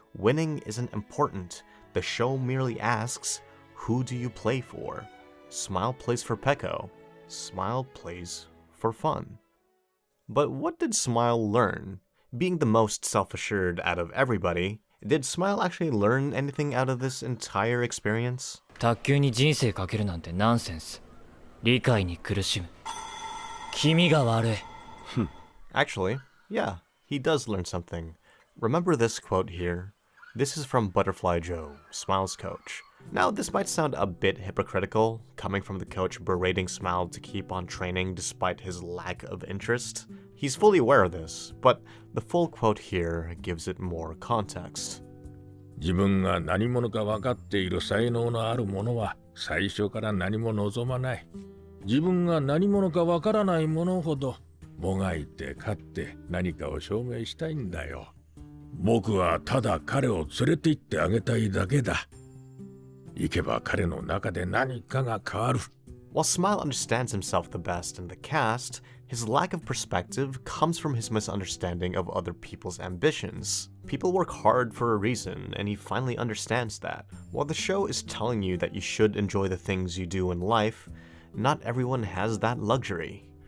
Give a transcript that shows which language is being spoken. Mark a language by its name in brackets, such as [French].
[English] Winning isn't important. The show merely asks, who do you play for? Smile plays for Pecco. Smile plays for fun. But what did Smile learn? Being the most self-assured out of everybody, did Smile actually learn anything out of this entire experience? [Japanese] 卓球に人生かけるなんてナンセンス。理解に苦しむ。君が悪い。 [English] Actually, yeah, he does learn something. Remember this quote here? This is from Butterfly Joe, Smile's coach. Now, this might sound a bit hypocritical, coming from the coach berating Smile to keep on training despite his lack of interest. He's fully aware of this, but the full quote here gives it more context. [Japanese] 自分が何者か分かっている才能のある者は最初から何も望まない。自分が何者か分からない者ほどもがいて勝って何かを証明したいんだよ。僕はただ彼を連れて行ってあげたいだけだ。行けば彼の中で何かが変わる。 [English] While Smile understands himself the best in the cast, his lack of perspective comes from his misunderstanding of other people's ambitions. People work hard for a reason, and he finally understands that. While the show is telling you that you should enjoy the things you do in life, not everyone has that luxury.